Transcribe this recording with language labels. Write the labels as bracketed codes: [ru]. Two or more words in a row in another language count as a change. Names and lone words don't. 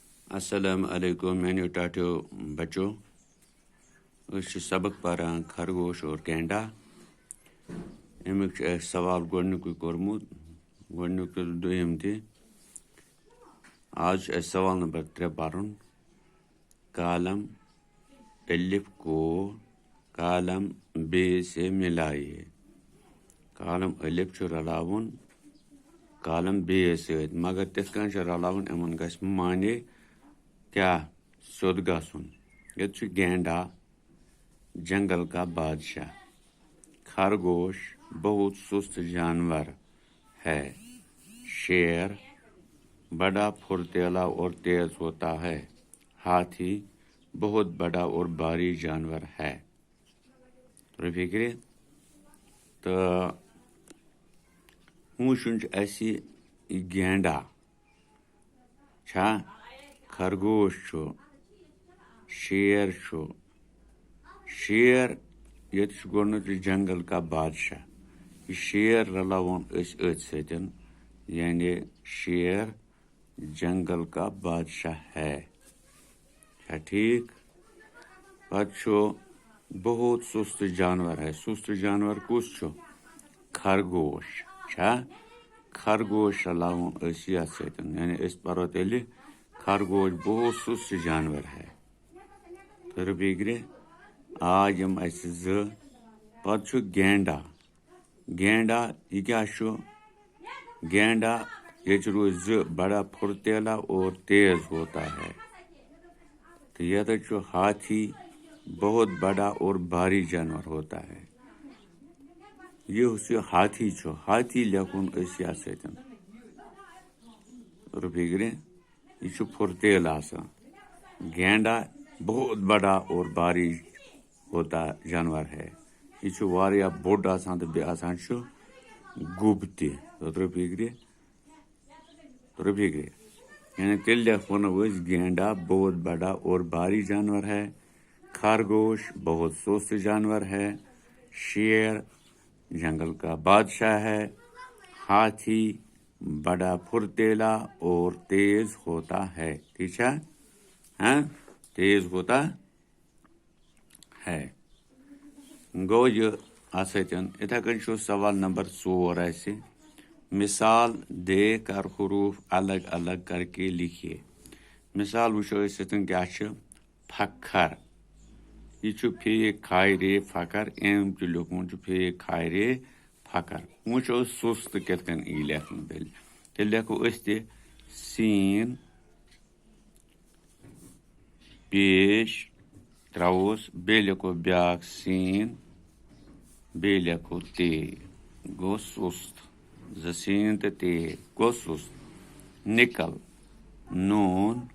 [ks] السلام علیکم میانیو ٹاٹیو بچو سبق پران خرگوش اور گینڈا امیک سوال گۄڈنیُکُے کوٚرمُت گۄڈنیُک تہٕ دوٚیِم تہِ آز چھُ اَسہِ سوال نمبر 3 پرُن [ur] کالم الف کو کالم بے سے ملائیے [ks] کالم الف چھُ رلاوُن کالم بے سۭتۍ مگر تِتھ کٔنۍ چھُ رلاوُن یِمن گژھِ معنے کیا سیوٚد گژھُن ییٚتہِ چھُ گینڈا [ur] جنگل کا بادشاہ خرگوش بہت سست جانور ہے شیر بڑا پھرتیلا اور تیز ہوتا ہے ہاتھی بہت بڑا اور بھاری جانور ہے [ks] تۄہہِ فِکرِ تہٕ وٕچھُن چھُ اَسہِ یہِ گینڈا چھا خرگوش چھُ شیر چھُ شیر ییٚتہِ چھُ گۄڈنیُک [ur] جنگل کا بادشاہ [ks] یہِ شیر رلاوون أسۍ أتھۍ سۭتۍ یعنی شیر [ur] جنگل کا بادشاہ ہے [ks] چھا ٹھیٖک پتہٕ چھُ [ur] بہت سُست جانور ہے سُست جانور [ks] کُس چھُ خرگوش چھا خرگوش رلاوون أسۍ یتھ سۭتۍ یعنی أسۍ پرو تیٚلہِ [ur] خرگوش بہت سُست جانور ہے [ks] تۄہہِ فِکرِ آے یِم اَسہِ زٕ پتہٕ چھُ گینڈا گینڈا یہِ کیٛاہ چھُ گینڈا ییٚتہِ روٗدۍ زٕ [ur] بڑا پھرتیلا اور تیز ہوتا ہے [ks] تہٕ ییٚتٮ۪تھ چھُ [ur] ہاتھی بہت بڑا اور بھاری جانور ہوتا ہے [ks] یُس یہِ ہاتھی چھُ ہاتھی لیکھون أسۍ یتھ سۭتۍ تۄہہِ فِکرِ یہِ چھُ پھرتیل آسان [ur] گینڈا بہت بڑا اور بھاری ہوتا جانور ہے [ks] یہِ چھُ واریاہ بوٚڑ آسان تہٕ بیٚیہِ آسان چھُ گُب تہِ تۄہہِ فِکرِ یعنی تیٚلہِ لیکھو أسۍ [ur] گینڈا بہت بڑا اور بھاری جانور ہے خرگوش بہت سست جانور ہے شیر جنگل کا بادشاہ ہے ہاتھی بڑا پھرتیلا اور تیز ہوتا ہے ٹھیک ہے ہاں تیز ہوتا [ks] ہے گوٚو یہِ اَتھ سۭتۍ یِتھَے کٔنۍ چھُ سوال نمبر 4 اَسہِ [ur] مثال دے کر حروف الگ الگ کر کے لکھیے [ks] مثال وٕچھو أسۍ ییٚتٮ۪ن کیٛاہ چھِ پھکھر یہِ چھُ پھے کھاے رے پھکر أمۍ تہِ لیوکھمُت چھُ پھے کھاے رے پھکر وٕچھو سُست کِتھ کٔنۍ یی لیکھنہٕ تیٚلہِ لیکھو أسۍ تہِ سیٖن پیش ترٛاووس بیٚیہِ لیکھو بیٛاکھ سیٖن بیٚیہِ لیکھو تے گوٚو سُست زٕ سیٖن تہٕ تے گوٚو سُست نِکل نوٗن